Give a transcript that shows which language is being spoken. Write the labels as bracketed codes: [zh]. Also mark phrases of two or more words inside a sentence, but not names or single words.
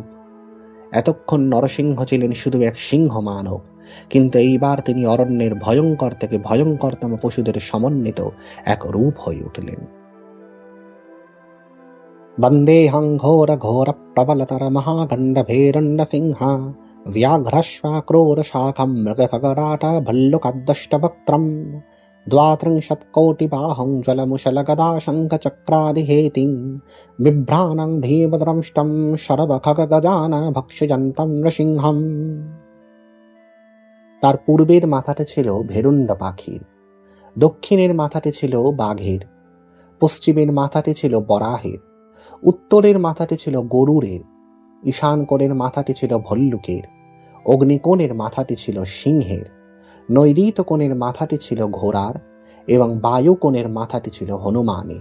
[bn] এতক্ষণ নরসিংহ ছিলেন শুধু এক সিংহ মানব, কিন্তু এইবার তিনি অরণ্যের ভয়ঙ্কর থেকে ভয়ঙ্করতম পশুদের সমন্বিত এক রূপ হয়ে উঠলেন। [sa] বন্দেহং ঘোর ঘোর প্রবলতর মহাগণ্ডভীরণ্য সিংহা व्याघ्रश्वाक्रूर शाखं मृगखगराट भल्लुकदष्टवक्त्रं द्वात्रिंशत्कोटिबाहुं ज्वलमुशलगदा शङ्खचक्रादिहेतिं बिभ्राणं भीमद्रंष्टं शरभखगगजान भक्षयन्तं नृसिंहम्। [bn] তার পূর্বের মাথাতে ছিল ভেরুণ্ড পাখির, দক্ষিণের মাথাতে ছিল বাঘের, পশ্চিমের মাথাতে ছিল বরাহের, উত্তরের মাথাতে ছিল গরুরের, ঈশান কোণের মাথাটি ছিল ভল্লুকের, অগ্নিকোণের মাথাটি ছিল সিংহের, নৈঋত কোণের মাথাটি ছিল ঘোড়ার এবং বায়ু কোণের মাথাটি ছিল হনুমানের।